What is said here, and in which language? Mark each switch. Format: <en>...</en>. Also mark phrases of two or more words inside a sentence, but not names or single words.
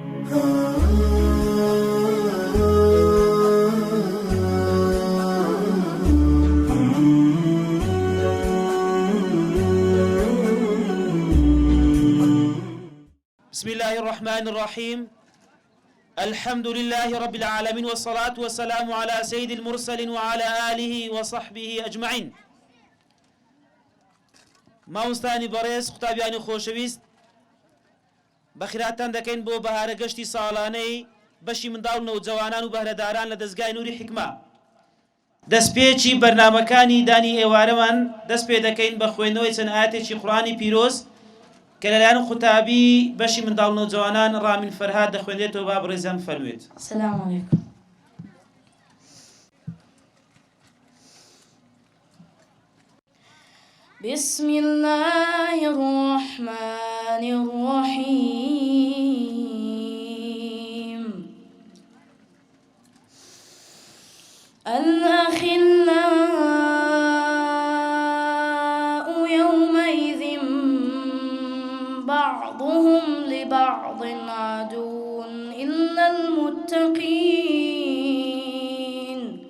<ar>بسم الله الرحمن الرحيم. الحمد لله رب العالمين، والصلاة والسلام على سيد المرسلين وعلى آله وصحبه أجمعين.</ar> <ckb>ماوستانی بەڕێز قوتابیانی خۆشەویست، بەخیراتان دەکەین بۆ بەهارە گەشتی ساڵانەی بەشی منداڵ و جوانان و بەهرەداران لە دەستگای نووری حکمە. دەستپێکی بەرنامەکانی دانی ئێوارەمان دەست پێ دەکەین بە خوێندنەوەی چەند ئاەتێکی قورئانی پیرۆز کە لەلایەن قوتابی بەشی منداڵ و جوانان ڕامین فەرهاد دەخوێنرێتەوە. با بەڕێزیان فەرمووێت.</ckb> <ar>السلام عليكم. بسم الله الرحمن الرحيم. الأخلاء يومئذ بعضهم لبعض عدو إلا المتقين.</ar>